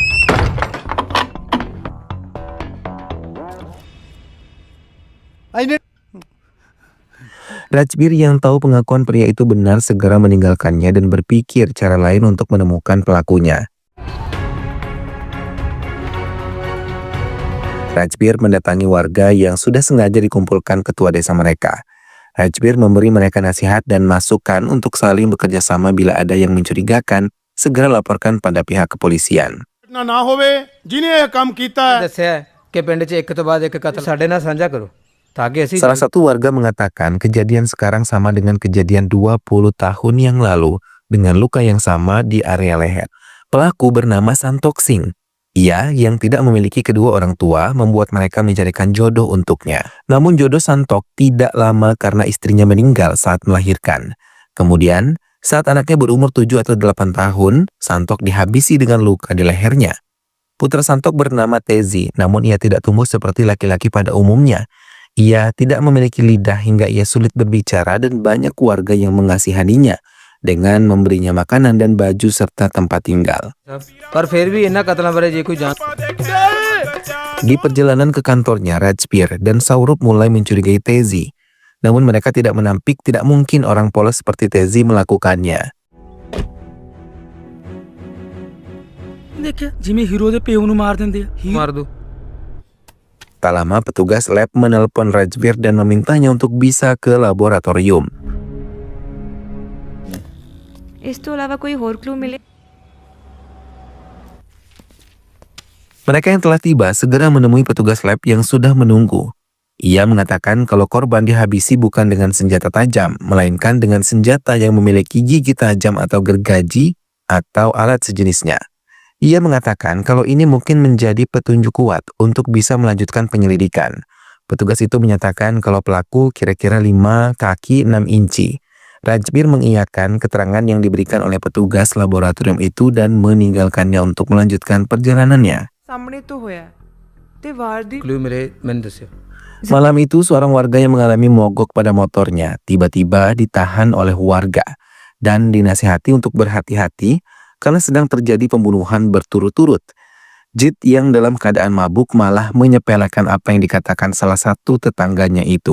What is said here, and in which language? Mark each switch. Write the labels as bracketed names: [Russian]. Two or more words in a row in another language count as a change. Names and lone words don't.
[Indonesian] Rajbir yang tahu pengakuan pria itu benar segera meninggalkannya dan berpikir cara lain untuk menemukan pelakunya. Rajbir mendatangi warga yang sudah sengaja dikumpulkan ketua desa mereka. Rajbir memberi mereka nasihat dan masukan untuk saling bekerja sama bila ada yang mencurigakan, segera laporkan pada pihak kepolisian. [Punjabi] ਨਾ ਹੋਵੇ ਜਿਨੇ ਇਹ ਕੰਮ ਕੀਤਾ ਹੈ ਦੱਸਿਆ ਹੈ ਕਿ ਪਿੰਡ 'ਚ ਇੱਕ ਤੋਂ ਬਾਅਦ ਇੱਕ ਕਤਲ ਸਾਡੇ ਨਾਲ ਸਾਂਝਾ ਕਰੋ ਤਾਂ ਕਿ ਅਸੀਂ [Indonesian] Salah satu warga mengatakan kejadian sekarang sama dengan kejadian 20 tahun yang lalu dengan luka yang sama di area leher. Pelaku bernama Santok Singh. Ia yang tidak memiliki kedua orang tua membuat mereka mencarikan jodoh untuknya. Namun jodoh Santok tidak lama karena istrinya meninggal saat melahirkan. Kemudian, saat anaknya berumur 7 atau 8 tahun, Santok dihabisi dengan luka di lehernya. Putra Santok bernama Tezi, namun ia tidak tumbuh seperti laki-laki pada umumnya. Ia tidak memiliki lidah hingga ia sulit berbicara dan banyak warga yang mengasihaninya dengan memberinya makanan dan baju serta tempat tinggal. [Punjabi] ਪਰ ਫਿਰ ਵੀ ਇਹਨਾਂ ਕਤਲਾਂ ਬਾਰੇ ਜੇ ਕੋਈ ਜਾਣ [Indonesian] Di perjalanan ke kantornya, Rajbir dan Saurup mulai mencurigai Tezi. Namun mereka tidak menampik tidak mungkin orang polos seperti Tezi melakukannya. [Punjabi] ਦੇਖਿਆ ਜਿਵੇਂ ਹੀਰੋ ਦੇ ਪਿਓ ਨੂੰ ਮਾਰ ਦਿੰਦੇ ਆ ਮਾਰ ਦੋ [Indonesian] Tak lama petugas lab menelpon Rajbir dan memintanya untuk bisa ke laboratorium. [Punjabi] ਇਸ ਤੋਂ ਇਲਾਵਾ ਕੋਈ ਹੋਰ ਕਲੂ ਮਿਲੇ [Indonesian] Mereka yang telah tiba segera menemui petugas lab yang sudah menunggu. Ia mengatakan kalau korban dihabisi bukan dengan senjata tajam, melainkan dengan senjata yang memiliki gigi tajam atau gergaji atau alat sejenisnya. Ia mengatakan kalau ini mungkin menjadi petunjuk kuat untuk bisa melanjutkan penyelidikan. Petugas itu menyatakan kalau pelaku kira-kira 5 kaki 6 inci. Rajbir mengiyakan keterangan yang diberikan oleh petugas laboratorium itu dan meninggalkannya untuk melanjutkan perjalanannya. [Punjabi] ਸਾਹਮਣੇ ਤੋਂ ਹੋਇਆ ਤੇ ਵਾਰ ਦੀ ਕਲੂ ਮੇਰੇ ਮੈਨੂੰ ਦੱਸਿਓ [Indonesian] Malam itu seorang warga yang mengalami mogok pada motornya tiba-tiba ditahan oleh warga dan dinasihati untuk berhati-hati karena sedang terjadi pembunuhan berturut-turut. Jit yang dalam keadaan mabuk malah menyepelekan apa yang dikatakan salah satu tetangganya itu.